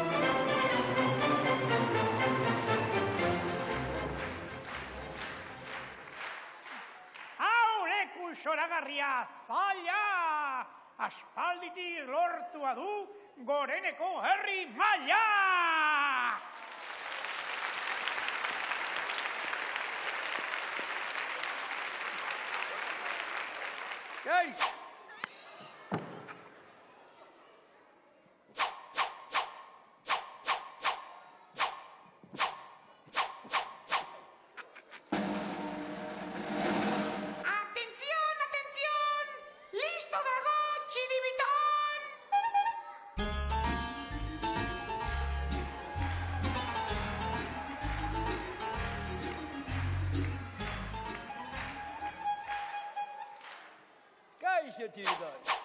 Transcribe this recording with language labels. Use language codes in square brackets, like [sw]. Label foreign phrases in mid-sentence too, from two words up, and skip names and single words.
[eu] Hau leku zoragarria zaila! Aspalditik lortua du goreneko herri maila! Gaiz! [es] Atención, atención! [eu] Listo dago txiribiton! Kaixo txiribiton!